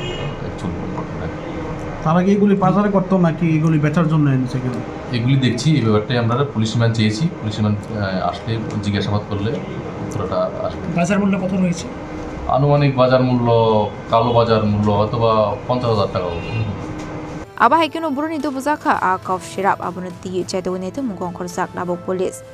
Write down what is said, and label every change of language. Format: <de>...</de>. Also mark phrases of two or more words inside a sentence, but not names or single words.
<bn>তারা কি এগুলি বাজারে করতো নাকি এগুলি বেচার জন্য এনেছে? এগুলি দেখছি, এই ব্যাপারটাই আমরা</bn> <en>police remand</en> <bn>চেয়েছি।</bn> <en>police remand</en> <bn>আসলে জিজ্ঞাসাবাদ করলে উত্তরটা আসবে। বাজার মূল্য কত রয়েছে? আনুমানিক বাজার মূল্য, কালো বাজার মূল্য হয়তো বা 50,000 টাকা।</bn> <trp>Aba haikino buruni do buzaka a kaf sirap abuna ti chaido netu mungong khorsak nabok police</trp>